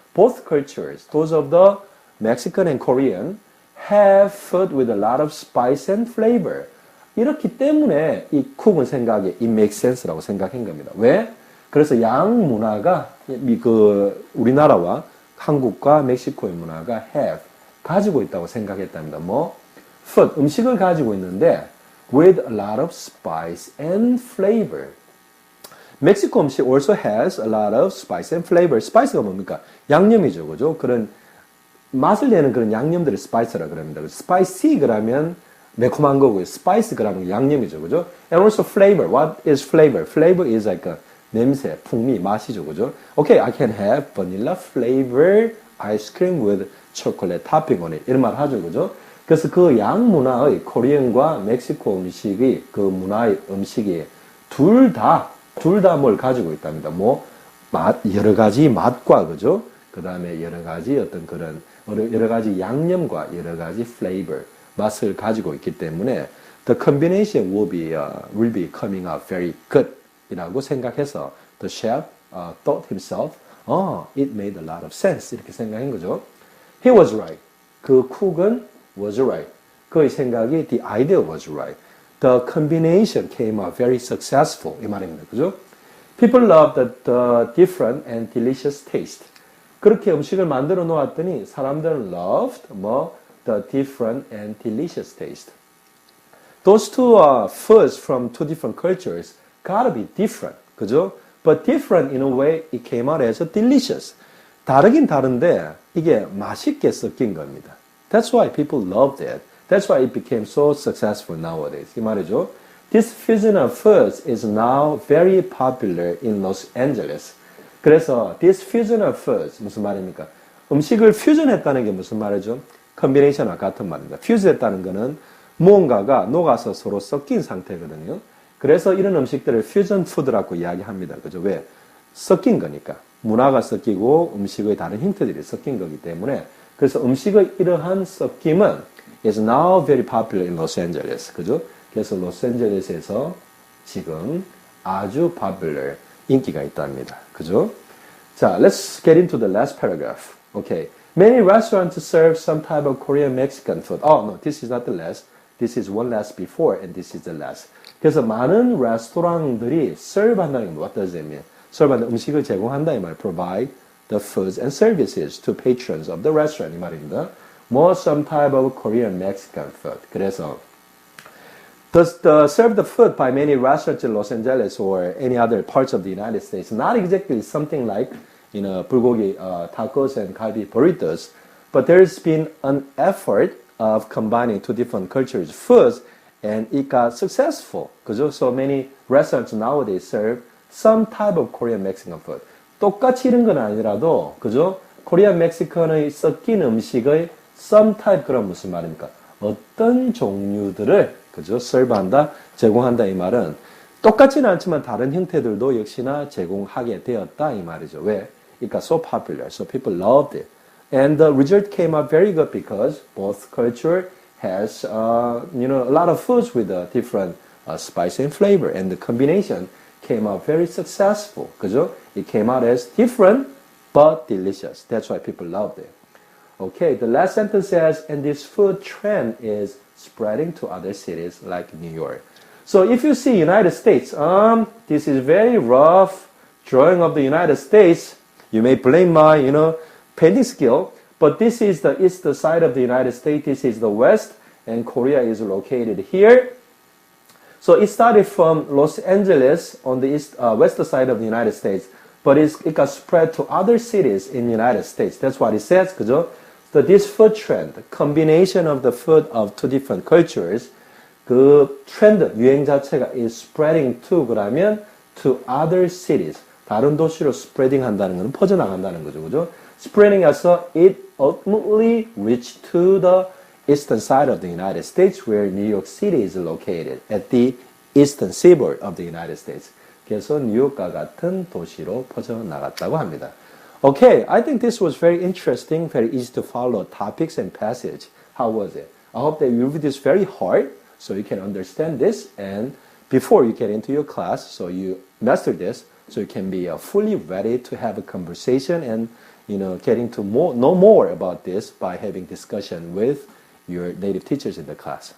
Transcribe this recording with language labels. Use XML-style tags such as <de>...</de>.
<en>Both cultures, those of the Mexican and Korean, have food with a lot of spice and flavor.</en> <ko>이렇기 때문에 이 쿡은 생각에</ko> <en>it makes sense</en> <ko>라고 생각한 겁니다. 왜? 그래서 양 문화가 우리나라와 한국과 멕시코의 문화가 have 가지고 있다고 생각했답니다.</ko> <en>food</en> <ko>음식을 가지고 있는데</ko> <en>with a lot of spice and flavor.</en> <ko>멕시코 음식</ko> <en>also has a lot of spice and flavor.</en> <ko>spice가 뭡니까? 양념이죠, 그죠? 그런 맛을 내는 그런 양념들을 spice라 그럽니다. spicy 그러면 매콤한 거고요. spice 그러면 양념이죠, 그죠?</ko> <en>And also flavor. What is flavor? Flavor is like a</en> <ko>냄새, 풍미, 맛이죠, 그죠?</ko> <en>Okay, I can have vanilla flavor ice cream with chocolate topping on it.</en> <ko>이런 말 하죠, 그죠? 그래서 그 양 문화의 코리안과 멕시코 음식이 그 문화의 음식이 둘 다 뭘 가지고 있답니다. 뭐 여러 가지 맛과 그죠? 그 다음에 여러 가지 어떤 그런 여러 가지 양념과 여러 가지 flavor 맛을 가지고 있기 때문에</ko> <en>the combination will be coming out very good</en> <ko>이라고 생각해서</ko> <en>the chef thought himself, it made a lot of sense</en> <ko>이렇게 생각한 거죠.</ko> <en>He was right.</en> <ko>그 쿡은</ko> <en>was right.</en> <ko>그의 생각이</ko> <en>the idea was right. The combination came out very successful</en> <ko>이 말입니다. 그죠?</ko> <en>People loved the different and delicious taste.</en> <ko>그렇게 음식을 만들어 놓았더니 사람들은</ko> <en>loved the different and delicious taste. Those two foods from two different cultures gotta be different.</en> <ko>그죠?</ko> <en>But different in a way it came out as delicious.</en> <ko>다르긴 다른데 이게 맛있게 섞인 겁니다.</ko> <en>That's why people loved it. That's why it became so successful nowadays.</en> <ko>이 말이죠.</ko> <en>This fusion of foods is now very popular in Los Angeles. 그래서 this fusion of foods</en> <ko>무슨 말입니까? 음식을 퓨전했다는 게 무슨 말이죠? 컨비네이션과 같은 말입니다. 퓨즈했다는 거는 무언가가 녹아서 서로 섞인 상태거든요. 그래서 이런 음식들을 퓨전 푸드라고 이야기합니다. 그죠? 왜? 섞인 거니까. 문화가 섞이고 음식의 다른 힌트들이 섞인 거기 때문에 그래서 음식의 이러한 섞임은</ko> <en>is now very popular in Los Angeles.</en> <ko>그죠? 그래서 로스앤젤레스에서 지금 아주 popular 인기가 있답니다. 그죠?</ko> <en>자, let's get into the last paragraph. Okay. Many restaurants serve some type of Korean Mexican food. Oh, no, this is not the last. This is one last before and this is the last.</en> <ko>그래서 많은 레스토랑들이 serve 한다는 게</ko> <en>what does it mean?</en> <ko>serve 한다 음식을 제공한다 이 말.</ko> <en>provide the foods and services to patrons of the restaurant</en> <ko>이 말입니다.</ko> <en>More some type of Korean Mexican food. 그래서 serve the food by many restaurants in Los Angeles or any other parts of the United States. Not exactly something like, 불고기 tacos and galbi burritos, but there's been an effort of combining two different cultures' foods, and it got successful.</en> <ko>그죠?</ko> <en>So many restaurants nowadays serve some type of Korean Mexican food.</en> <ko>똑같이 이런 건 아니라도, 그죠? Korean Mexican의 섞인 음식의</ko> <en>some type</en> <ko>그런 무슨 말입니까? 어떤 종류들을 그죠? serve한다, 제공한다 이 말은 똑같지는 않지만 다른 형태들도 역시나 제공하게 되었다 이 말이죠. 왜?</ko> <en>It got so popular, so people loved it. And the result came out very good because both culture has, a lot of foods with a different spice and flavor, and the combination came out very successful.</en> <ko>그죠?</ko> <en>It came out as different but delicious. That's why people loved it. Okay, the last sentence says, and this food trend is spreading to other cities like New York. So if you see United States, this is very rough drawing of the United States. You may blame my, painting skill, but this is the east side of the United States. This is the west, and Korea is located here. So it started from Los Angeles on the west side of the United States, but it got spread to other cities in the United States. That's what it says, 그죠? So this food trend, the combination of the food of two different cultures,</en> <ko>그 트렌드, 유행 자체가</ko> <en>is spreading to 그러면 to other cities.</en> <ko>다른 도시로 spreading 한다는 것은 퍼져나간다는 거죠. 그죠?</ko> <en>spreading</en> <ko>해서</ko> <en>it ultimately reached to the eastern side of the United States where New York City is located at the eastern seaboard of the United States.</en> <ko>그래서 뉴욕과 같은 도시로 퍼져나갔다고 합니다.</ko> <en>Okay, I think this was very interesting, very easy to follow topics and passage. How was it? I hope that you read this very hard so you can understand this and before you get into your class, so you master this, so you can be fully ready to have a conversation and getting to know more about this by having discussion with your native teachers in the class.</en>